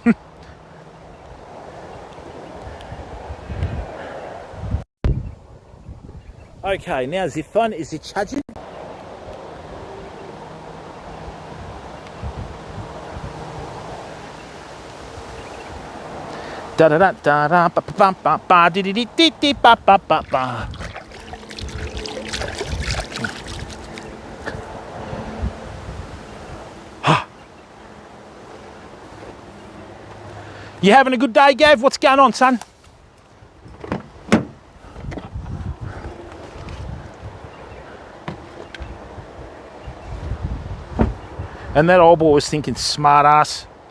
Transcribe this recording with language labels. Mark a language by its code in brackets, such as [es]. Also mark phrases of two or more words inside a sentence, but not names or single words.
[en] Okay, now is it fun? Is it charging? Da da da da da ba ba ba ba di di di di ba ba ba ba. You having a good day, Gav? What's going on, son? And that old boy was thinking smart ass.